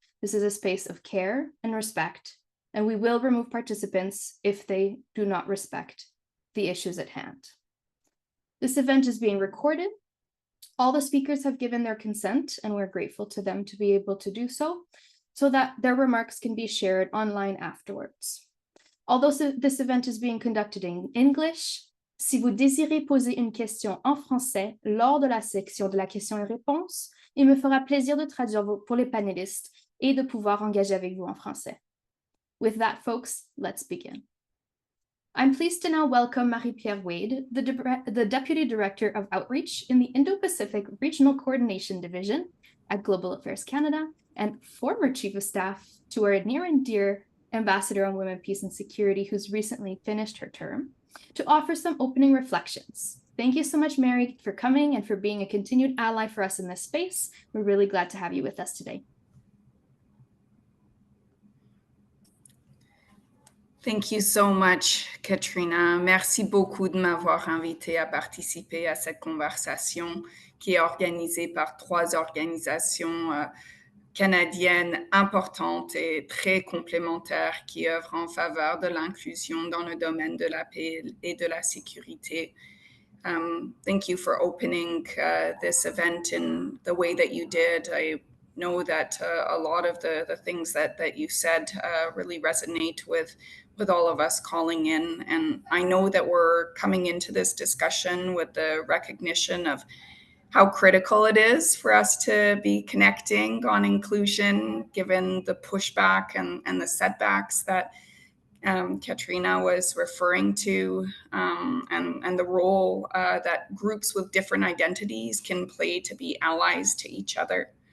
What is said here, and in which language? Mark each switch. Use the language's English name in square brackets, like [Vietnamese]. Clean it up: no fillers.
[English] This is a space of care and respect, and we will remove participants if they do not respect the issues at hand. This event is being recorded. All the speakers have given their consent, and we're grateful to them to be able to do so that their remarks can be shared online afterwards. Although this event is being conducted in English, [French] si vous désirez poser une question en français lors de la section de la question et réponse, il me fera plaisir de traduire pour les panélistes et de pouvoir engager avec vous en français. [English] With that, folks, let's begin. I'm pleased to now welcome Marie-Pierre Wade, the Deputy Director of Outreach in the Indo-Pacific Regional Coordination Division at Global Affairs Canada and former Chief of Staff to our near and dear Ambassador on Women, Peace and Security, who's recently finished her term. to offer some opening reflections. Thank you so much, Mary, for coming and for being a continued ally for us in this space. We're really glad to have you with us today. Thank you so much, Katrina. [French] Merci beaucoup de m'avoir invité à participer à cette conversation qui est organisée par 3 organisations canadiennes importantes et très complémentaires qui œuvrent en faveur de l'inclusion dans le domaine de la paix et de la sécurité. [English] Thank you for opening this event in the way that you did. I know that a lot of the things that you said really resonate with all of us calling in. And I know that we're coming into this discussion with the recognition of how critical it is for us to be connecting on inclusion, given the pushback and the setbacks that Katrina was referring to, and the role that groups with different identities can play to be allies to each other.